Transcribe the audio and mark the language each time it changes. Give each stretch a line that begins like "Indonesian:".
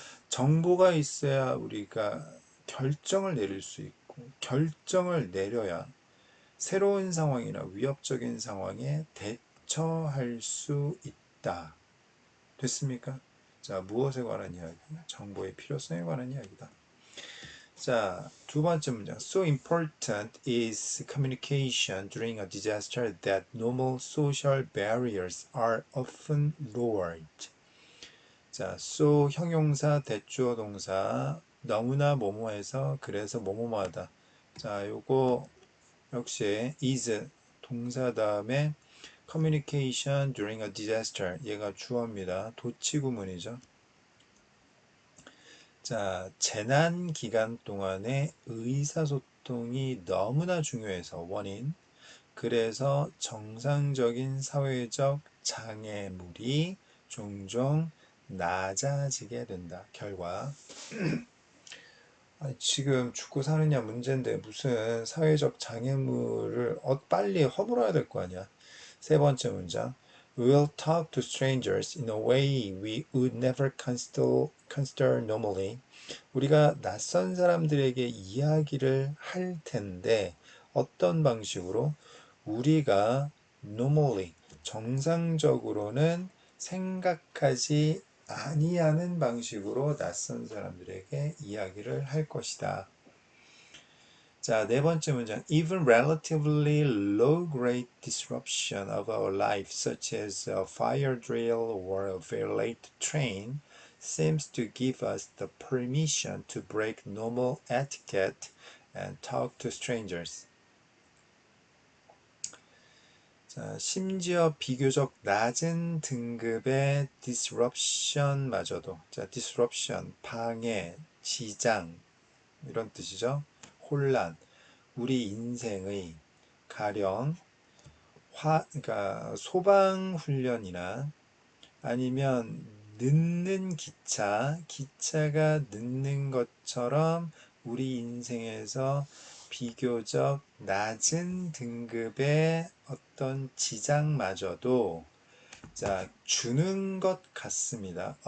Korean: 정보가 있어야 우리가 결정을 내릴 수 있고 결정을 내려야 새로운 상황이나 위협적인 상황에 대처할 수 있다. 됐습니까? 자, 무엇에 관한 이야기? 정보의 필요성에 관한 이야기다. 자, 두 번째 문장.
English: So important is communication during a disaster that normal social barriers are often lowered.
Korean: 자, so 형용사, 대주어 동사 너무나 뭐뭐해서 그래서 뭐뭐하다. 자, 요거 역시 is 동사 다음에
English: communication during a disaster
Korean: 얘가 주어입니다. 도치구문이죠. 자, 재난 기간 동안에 의사소통이 너무나 중요해서 원인 그래서 정상적인 사회적 장애물이 종종 낮아지게 된다. 결과 지금 죽고 사느냐 문제인데 무슨 사회적 장애물을 빨리 허물어야 될 거 아니야. 세 번째 문장.
English: We'll talk to strangers in a way we would never consider normally.
Korean: 우리가 낯선 사람들에게 이야기를 할 텐데 어떤 방식으로 우리가 normally 정상적으로는 생각하지 아니하는 방식으로 낯선 사람들에게 이야기를 할 것이다. 자, 네 번째 문장.
English: Even relatively low-grade disruption of our life, such as a fire drill or a very late train, seems to give us the permission to break normal etiquette and talk to strangers.
Korean: 자, 심지어 비교적 낮은 등급의 disruption마저도, 자, disruption, 방해, 지장, 이런 뜻이죠. 혼란, 우리 인생의 가령 그러니까 소방 훈련이나 아니면 늦는 기차가 늦는 것처럼 우리 인생에서 비교적 낮은 등급의 어떤 지장마저도 자, 주는 것 같습니다.